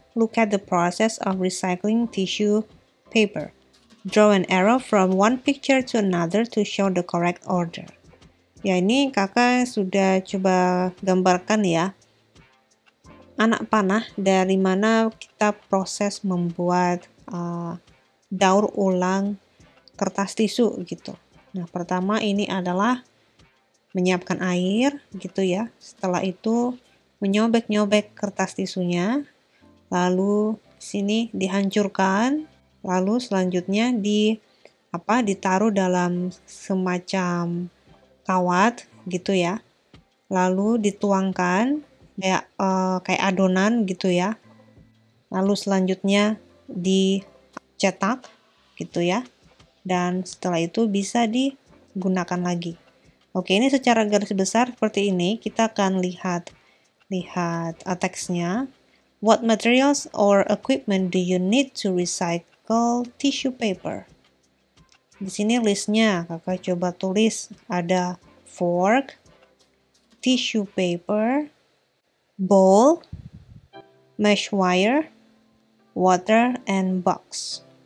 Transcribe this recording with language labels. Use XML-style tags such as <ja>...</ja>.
<en>Look at the process of recycling tissue paper. Draw an arrow from one picture to another to show the correct order.</en> <id>Ya, ini kakak sudah coba gambarkan ya. Anak panah dari mana kita proses membuat daur ulang kertas tisu gitu. Nah, pertama ini adalah menyiapkan air gitu ya. Setelah itu menyobek-nyobek kertas tisunya. Lalu sini dihancurkan. Lalu selanjutnya ditaruh dalam semacam kawat gitu ya. Lalu dituangkan kayak adonan gitu ya. Lalu selanjutnya dicetak gitu ya. Dan setelah itu bisa digunakan lagi. Oke, ini secara garis besar seperti ini. Kita akan lihat teksnya.</id> <en>What materials or equipment do you need to recycle tissue paper?</en> <id>Di sini listnya, kakak coba tulis. Ada</id> <en>fork, tissue paper, bowl, mesh wire, water, and box.</en>